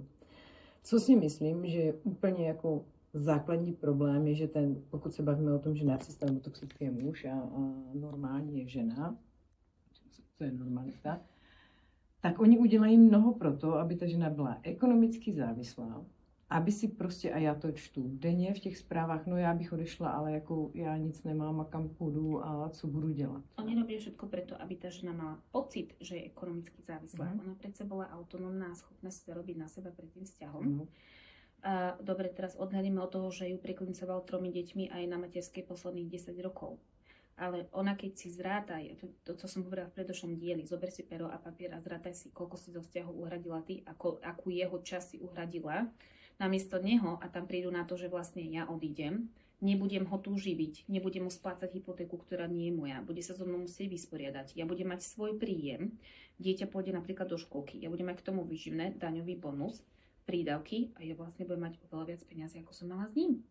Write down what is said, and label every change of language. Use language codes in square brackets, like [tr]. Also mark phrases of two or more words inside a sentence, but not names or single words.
[cs] Co si myslím, že je úplně jako základní problém, je, že pokud se bavíme o tom, že narcista nebo toxický je muž a normální je žena, co je normalita, tak oni udělají mnoho pro to, aby ta žena byla ekonomicky závislá, aby si prostě, a já to čtu denně v těch zprávách, no já bych odešla, ale jako já nic nemám a kam půjdu a co budu dělat. [sk] Oni robí všetko preto, aby ta žena mala pocit, že je ekonomicky závislá. Ona predsa bola autonómna a schopná si zarobiť na seba pred tým vzťahom. Dobre, teraz odhľadíme od toho, že ju preklincoval 3 deťmi aj na materskej posledných 10 rokov. Ale ona, keď si zrátaj, to co som hovorila v predošlom dieli, zober si pero a papier a zrátaj si, koľko si zo vzťahu uhradila ty, akú jeho časť si uhradila, namiesto neho, a tam prídu na to, že vlastne ja odídem, nebudem ho tu živiť, nebudem mu splácať hypotéku, ktorá nie je moja, bude sa so mnou musieť vysporiadať, ja budem mať svoj príjem, dieťa pôjde napríklad do školky, ja budem mať k tomu výživné, daňový bonus, prídavky a ja vlastne budem mať oveľa viac peniazy, ako som mala s ním.